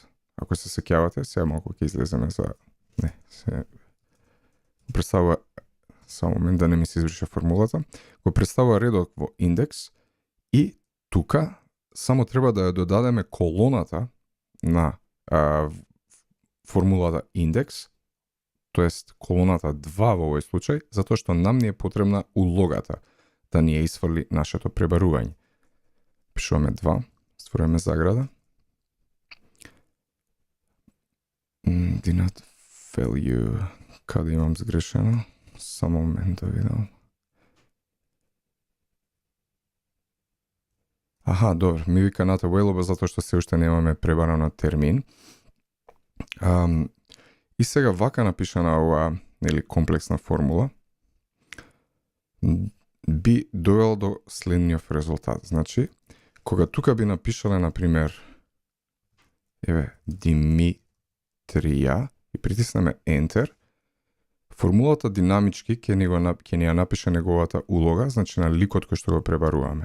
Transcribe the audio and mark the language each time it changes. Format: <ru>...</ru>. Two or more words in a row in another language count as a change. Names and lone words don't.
<mk>Ако се сеќавате, сега малку ќе излеземе за представува само момент да не ми се изврши формулата, го представува редот во индекс и тука само треба да ја додадеме колоната на формулата индекс, тоест колоната 2 во овој случај, затоа што нам не е потребна улогата да ни ја исфрли нашето пребарување. Пишуваме 2, ствараме заграда.</mk> <en>Did not value,</en> <mk>каде имам сгрешено? Само момент да видам. Аха, добро, ми вика</mk> <en>not available</en> <mk>затоа што се уште немаме пребарано термин. И сега вака напишана оваа комплексна формула би довела до следниот резултат. Значи, кога тука би напишале, например, Димитрија и притиснеме Enter, формулата динамички ќе ни ја напише неговата улога, значи на ликот кој што го пребаруваме.</mk>